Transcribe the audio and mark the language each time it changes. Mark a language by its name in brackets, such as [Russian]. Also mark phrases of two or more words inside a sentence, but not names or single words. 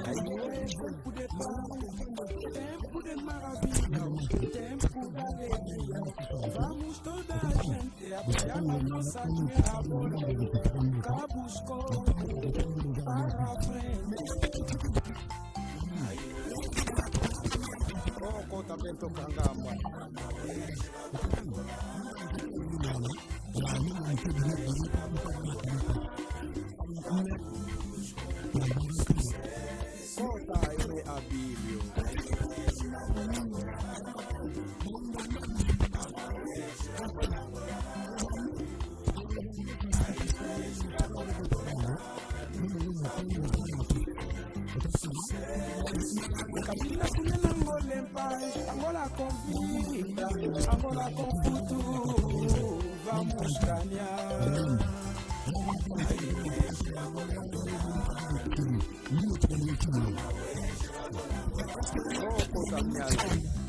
[Portuguese] vamos toda a gente apoiar a nossa guerra boa, Cabusco, para a frente. Oh, Kota Bento Kangamba. Kota ele Abílio. Kabila kunela Angola em paz, Angola com vida, Angola com futuro, vamos ganhar. Oh, Kota Miazi.